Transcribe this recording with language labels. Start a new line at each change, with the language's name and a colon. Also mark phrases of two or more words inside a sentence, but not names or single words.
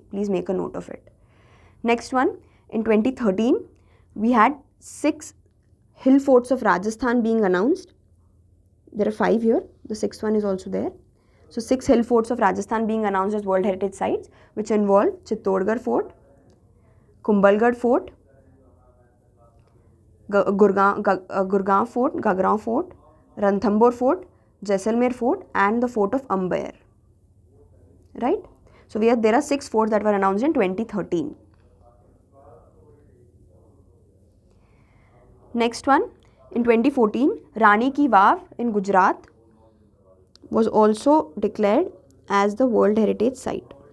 English: Please make a note of it. Next one, in 2013, we had 6 hill forts of Rajasthan being announced. There are 5 here. The 6th one is also there. So 6 hill forts of Rajasthan being announced as World Heritage Sites, which involve Chittorgarh Fort, Kumbhalgarh Fort, Gurgaon Fort, Gagraon Fort, Ranthambore Fort, Jaisalmer Fort, and the Fort of Amber. Right? So there are 6 forts that were announced in 2013. Next one, in 2014, Rani Ki Vav in Gujarat was also declared as the World Heritage Site.